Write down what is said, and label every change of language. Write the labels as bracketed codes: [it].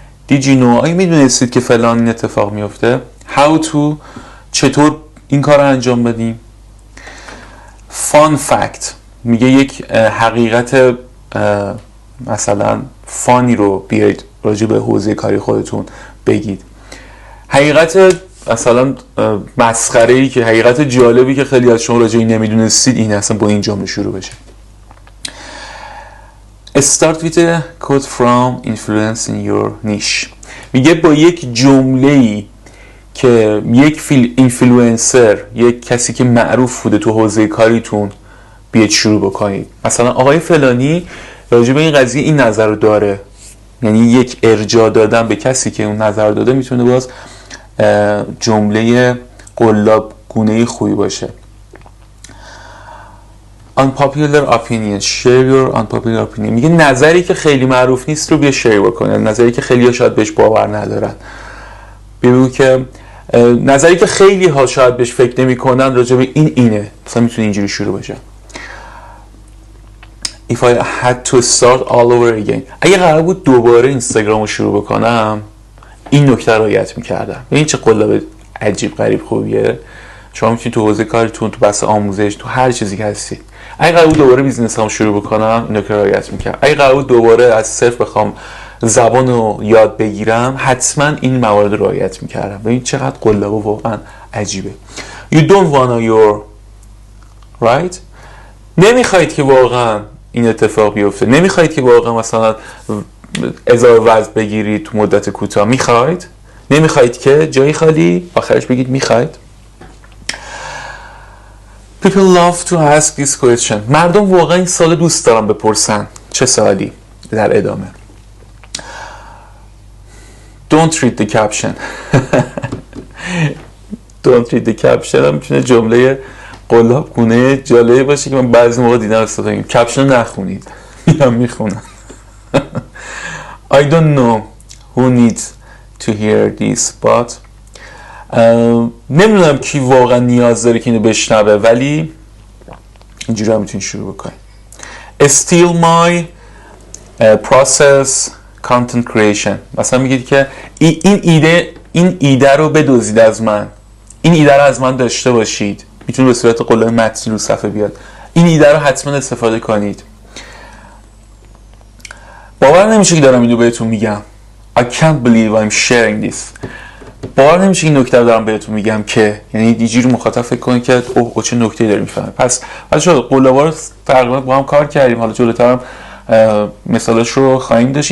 [en] Did you know؟ [fa] آیا میدونستید که فلان این اتفاق میفته؟ [en] How to؟ [fa] چطور این کار رو انجام بدیم؟ [en] Fun fact [fa] میگه یک حقیقت مثلا فانی رو بیایید راجع به حوزه کاری خودتون بگید. حقیقت مثلا مسخره‌ای که حقیقت جالبی که خیلی از شما راجع به این نمیدونستید این اصلا با این جمله شروع بشه. [en] Start with a quote from influence in your niche. [fa] میگه با یک جمله‌ای که یک اینفلوئنسر، یک کسی که معروف بوده تو حوزه کاریتون بیاید شروع بکنید. مثلا آقای فلانی راجع به این قضیه این نظر رو داره، یعنی یک ارجاع دادن به کسی که اون نظر داده میتونه باز جمله قلاب گونه خوبی باشه. [en] Unpopular opinion. Share your unpopular opinion. [fa] میگه نظری که خیلی معروف نیست رو بیا شیر بکنید، نظری که خیلی ها شاید بهش باور ندارن. بگو که نظری که خیلی ها شاید بهش فکر نمی کنن راجع به اینه. مثلا میتونه اینجوری شروع بشه: [en] If I had to start all over again. [fa] اگه قرار بود دوباره اینستاگرام رو شروع بکنم این نکته رو رعایت میکردم. این چه قلاب عجیب غریب خوبیه. شما میتونید تو حوزه کارتون، تو بحث آموزش، تو هر چیزی که هستید، اگه قرار بود دوباره بیزنسام شروع بکنم این نکته رو رعایت میکردم. اگه قرار بود دوباره از صفر بخوام زبان رو یاد بگیرم حتما این موارد رو رعایت میکردم. ببین چقدر قلاب و واقعا عجیبه. [en] You don't wanna your right. [fa] نمیخواید که واقعا این اتفاق بیفته. نمیخواید که واقعا مثلا اضافه وزن بگیرید تو مدت کوتاه. میخواید؟ نمیخواید که جایی خالی آخرش بگید میخواید. [en] People love to ask this question. [fa] مردم واقعا این سوال دوست دارن بپرسن. چه سوالی؟ در ادامه [en] Don't read the caption. Don't read the caption [fa] هم میتونه جمله قلاب گونه جالبی باشه که من بعضی موقع دیدم استفاده میکنم. کپشن نخونید. یا میخونم. [en] I don't know who needs to hear this but [fa] نمیدونم کی واقعا نیاز داره که اینو بشنوه، ولی اینجوری هم میتونید شروع بکنید. [en] Steal my process content creation. [fa] مثلا میگید که این ایده رو بدزدید از من. این ایده رو از من داشته باشید. میتونه به صورت قلم متنی رو صفحه بیاد. این ایده رو حتما استفاده کنید. باور نمیشه که دارم اینو بهتون میگم. [en] I can't believe I'm sharing this. [fa] باور نمیشه این نکته رو دارم بهتون میگم که یعنی اینجوری مخاطب فکر کنه که اوه چه نکته‌ای داره میفهمه. پس بچه‌ها قلابا رو تقریبا با هم کار کردیم. حالا جلوتر هم مثالش رو خواهیم داشت.